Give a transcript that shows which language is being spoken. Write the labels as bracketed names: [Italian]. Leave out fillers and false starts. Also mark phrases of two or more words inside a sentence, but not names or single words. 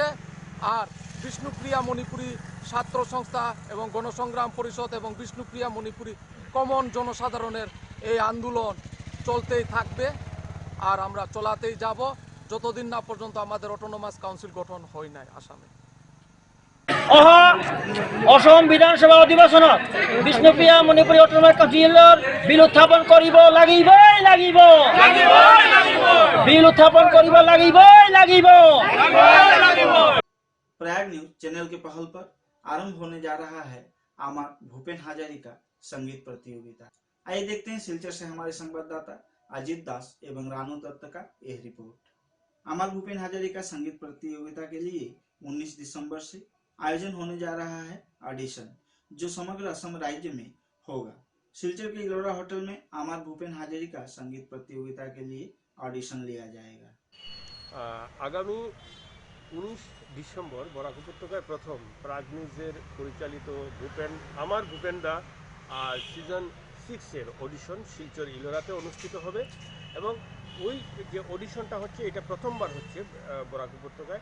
[Bangla] আর বিষ্ণুপ্রিয়া মণিপুরী ছাত্র সংস্থা এবং গণসংগ্রাম পরিষদ এবং বিষ্ণুপ্রিয়া মণিপুরী কমন জনসাধারণের এই আন্দোলন চলতেই থাকবে আর আমরা চলাতেই যাব যতদিন না পর্যন্ত আমাদের অটোনমাস কাউন্সিল গঠন হয় নাই আসামে। [Assamese] অসম বিধানসভা অধিবেশনত বিষ্ণুপ্রিয়া মণিপুৰী অটোনমাস কাউন্সিলৰ বিল উত্থাপন কৰিব লাগিবই লাগিব বিল উত্থাপন কৰিব লাগিবই লাগিব। [Hindi] प्रयाग न्यूज चैनल के पहल पर आरंभ होने जा रहा है अमर भूपेन हजारिका संगीत प्रतियोगिता। आइए देखते हैं सिलचर से हमारे संवाददाता अजीत दास एवं रानू दत्त का यह रिपोर्ट। अमर भूपेन हजारिका संगीत प्रतियोगिता के लिए 19 दिसंबर से आयोजन होने जा रहा है ऑडिशन, जो समग्र असम राज्य में होगा। सिलचर के इलोरा होटल में अमर भूपेन हजारिका संगीत प्रतियोगिता के लिए ऑडिशन लिया जाएगा। [Bangla] आगामी 19 ডিসেম্বর বরাক উপত্যকায় প্রথম প্রাগ নিউজের পরিচালিত আমার ভূপেন দা সিজন 6 এর অডিশন শিলচর ইলোরাতে অনুষ্ঠিত হবে এবং ওই যে অডিশনটা হচ্ছে এটা প্রথমবার হচ্ছে বরাক উপত্যকায়।